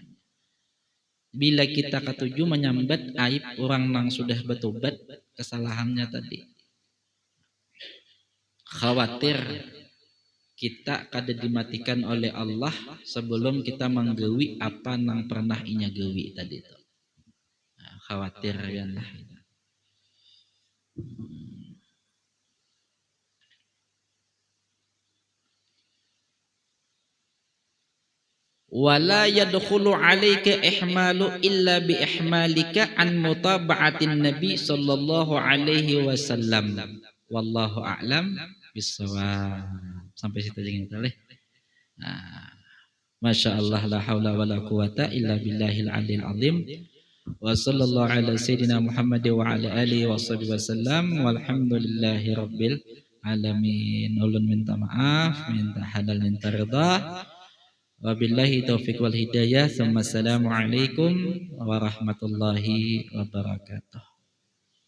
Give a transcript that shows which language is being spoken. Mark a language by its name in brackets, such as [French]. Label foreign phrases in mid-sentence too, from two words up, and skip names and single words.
[Banjar] Bila kita ketujuh menyambat aib orang nang sudah bertobat kesalahannya tadi, khawatir kita kada dimatikan oleh Allah sebelum kita menggawi apa nang pernah inya gawi tadi itu. Khawatir ya lah. [Arabic] ولا يدخل عليك إهمال إلا بإهمالك عن متابعة النبي صلى الله عليه وسلم. والله أعلم بالصواب. [Banjar] Sampai situ aja kita leh. [Arabic] ما شاء الله لا حول ولا قوة إلا بالله العلي العظيم. وصلى الله على سيدنا محمد وعلى آله وصحبه وسلم والحمد لله رب العالمين. [Banjar] Ulun minta maaf, minta halal, minta ridha. [Arabic] وبالله التوفيق والهداية السلام عليكم ورحمة الله وبركاته.